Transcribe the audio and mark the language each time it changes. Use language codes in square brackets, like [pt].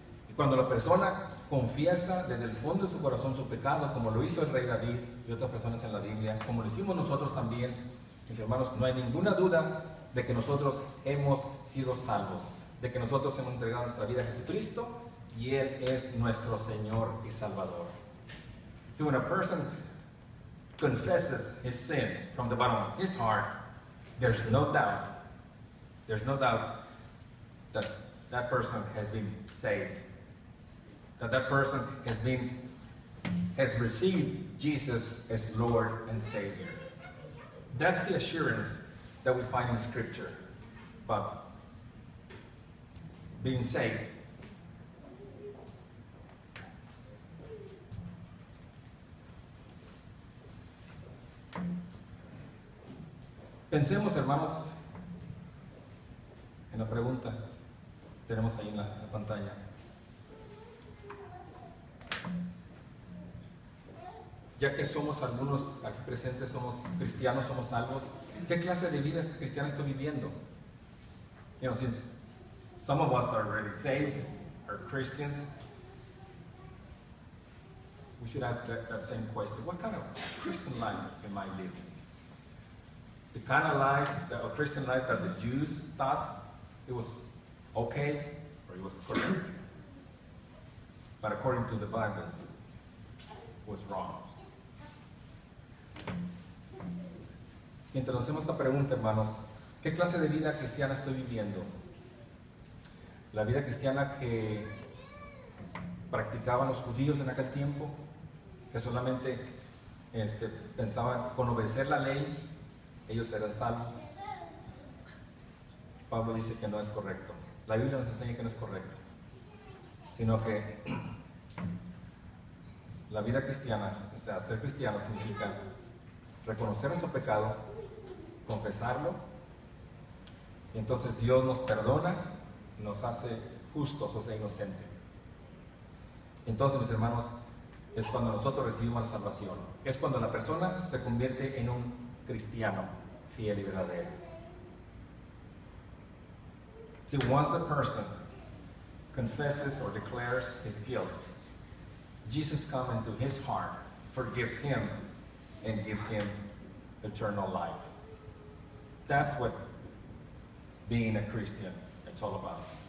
[es] Y cuando la persona confiesa desde el fondo de su corazón su pecado, como lo hizo el rey David y otras personas en la Biblia, como lo hicimos nosotros también, mis hermanos, no hay ninguna duda de que nosotros hemos sido salvos, de que nosotros hemos entregado nuestra vida a Jesucristo y Él es nuestro Señor y Salvador. [en] So when a person confesses his sin from the bottom of his heart, there's no doubt that that person has been saved, that person has received Jesus as Lord and Savior. That's the assurance that we find in Scripture about being saved. [es] Pensemos, hermanos, en la pregunta que tenemos ahí en la pantalla. Ya que somos algunos aquí presentes, somos cristianos, somos salvos, ¿qué clase de vida cristiana estoy viviendo? [en] You know, since some of us are already saved, are Christians, we should ask that same question. What kind of Christian life am I living? The kind of life, a Christian life that the Jews thought it was okay or it was correct, but according to the Bible, was wrong. [es] Mientras nos hacemos esta pregunta, hermanos, ¿qué clase de vida cristiana estoy viviendo? La vida cristiana que practicaban los judíos en aquel tiempo, que solamente pensaban con obedecer la ley, ellos eran salvos. Pablo dice que no es correcto. La Biblia nos enseña que no es correcto, sino que la vida cristiana, o sea, ser cristiano significa reconocer nuestro pecado, confesarlo, y entonces Dios nos perdona, nos hace justos, o sea, inocentes. Entonces, mis hermanos, es cuando nosotros recibimos la salvación. Es cuando la persona se convierte en un cristiano fiel y verdadero. [en] See, once the person confesses or declares his guilt, Jesus comes into his heart, forgives him, and gives him eternal life. That's what being a Christian is all about.